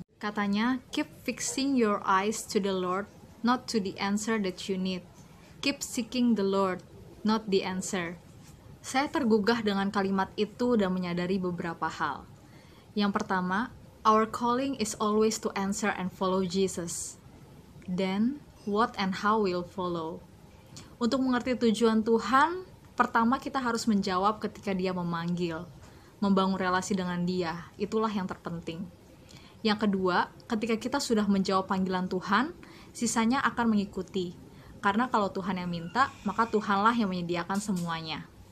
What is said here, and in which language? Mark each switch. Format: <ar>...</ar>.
<en>Katanya, keep fixing your eyes to the Lord, not to the answer that you need. Keep seeking the Lord, not the answer.</en> <id>Saya tergugah dengan kalimat itu dan menyadari beberapa hal. Yang pertama,</id> <en>our calling is always to answer and follow Jesus. Then, what and how will follow.</en> <id>Untuk mengerti tujuan Tuhan, pertama kita harus menjawab ketika Dia memanggil, membangun relasi dengan Dia, itulah yang terpenting. Yang kedua, ketika kita sudah menjawab panggilan Tuhan, sisanya akan mengikuti. Karena kalau Tuhan yang minta, maka Tuhanlah yang menyediakan semuanya.</id>